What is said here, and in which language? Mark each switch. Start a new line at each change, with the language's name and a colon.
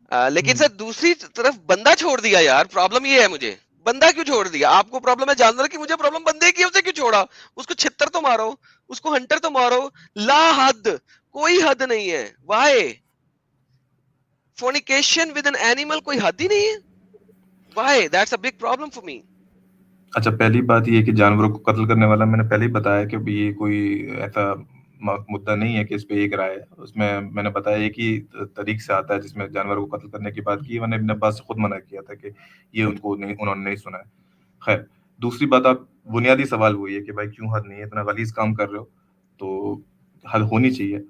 Urdu: لیکن سر دوسری طرف بندہ چھوڑ دیا یار, پرابلم یہ ہے مجھے, بندہ کیوں چھوڑ دیا؟ آپ کو پرابلم ہے جانور کی, مجھے پرابلم بندے کی, اسے کیوں چھوڑا؟ اس کو چھتر تو مارو, اس کو ہنٹر تو مارو, لا حد, کوئی حد نہیں ہے.
English: why fornication with an animal,
Urdu: کوئی حد ہی نہیں ہے.
English: Why that's a big problem for me.
Urdu: اچھا, پہلی بات یہ کہ جانوروں کو قتل کرنے والا میں نے پہلے ہی بتایا کہ یہ کوئی ایسا مدعا نہیں ہے کہ اس پہ ایک رائے ہے. اس میں نے بتایا ایک ہی طریق سے آتا ہے جس میں جانوروں کو قتل کرنے کی بات کی. میں نے ابن عباس سے خود منع کیا تھا کہ یہ انہوں نے نہیں سنا ہے. خیر, دوسری بات, آپ بنیادی سوال وہی ہے کہ بھائی کیوں حد نہیں ہے, اتنا غلیظ کام کر رہے ہو تو حد ہونی چاہیے.